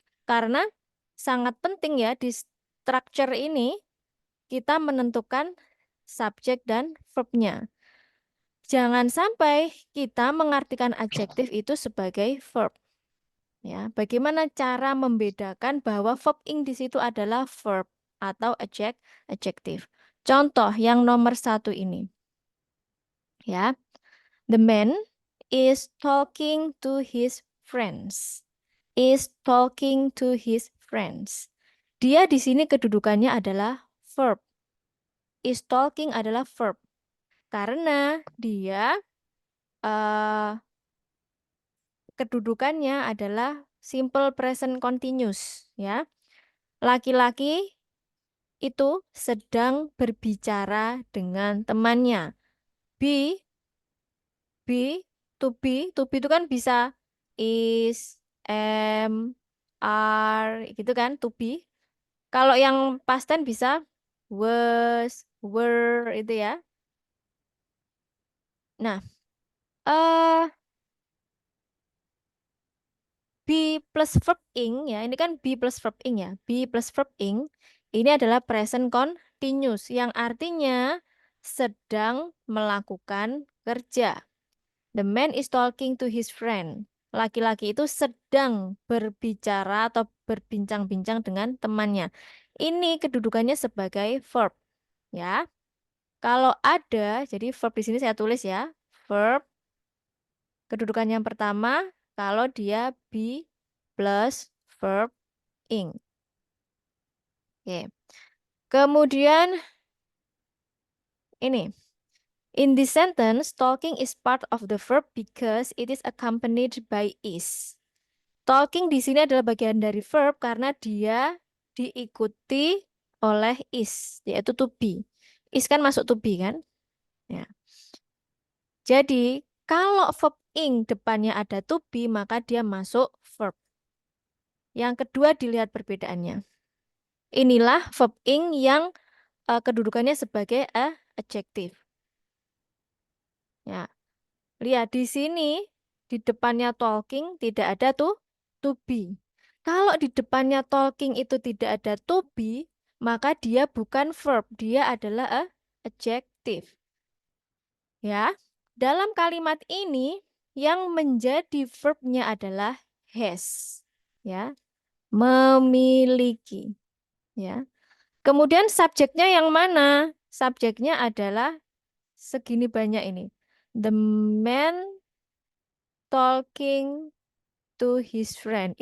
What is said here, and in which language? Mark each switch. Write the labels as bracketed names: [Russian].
[Indonesian] Karena sangat penting ya di structure ini kita menentukan subjek dan verbnya. Jangan sampai kita mengartikan adjektif itu sebagai verb. Ya, bagaimana cara membedakan bahwa verb ing di situ adalah verb atau adjektif? Contoh yang nomor 1 ini. [English] Ya, the man is talking to his friends. Is talking to his friends. [Indonesian] Dia di sini kedudukannya adalah verb. [English] Is talking [Indonesian] adalah verb. Karena dia eh, kedudukannya adalah simple present continuous. Ya, laki-laki itu sedang berbicara dengan temannya. Be, to be itu kan bisa is, am, are, gitu kan, to be. Kalau yang past tense bisa was, were, itu ya. Nah, eh be plus verb ing ya, ini kan be plus verb ing ya. Be plus verb ing ini adalah present continuous yang artinya sedang melakukan kerja. [English] The man is talking to his friend. [Indonesian] Laki-laki itu sedang berbicara atau berbincang-bincang dengan temannya. Ini kedudukannya sebagai verb, ya. Kalau ada, jadi verb di sini saya tulis ya. Verb, kedudukan yang pertama, kalau dia be plus verb ing. Oke. Kemudian ini. [English] In this sentence, talking is part of the verb because it is accompanied by is. [Indonesian] Talking di sini adalah bagian dari verb karena dia diikuti oleh is, yaitu to be. Is kan masuk to be kan? Ya. Jadi, kalau verb ing depannya ada to be, maka dia masuk verb. Yang kedua dilihat perbedaannya. Inilah verb ing yang kedudukannya sebagai adjective. Ya, lihat di sini di depannya talking tidak ada tuh to be. Kalau di depannya talking itu tidak ada to be, maka dia bukan verb, dia adalah adjective. Ya. Dalam kalimat ini yang menjadi verbnya adalah has. Ya. Memiliki. Ya. Kemudian subjeknya yang mana? Subjeknya adalah segini banyak ini. [English] The man talking to his friend.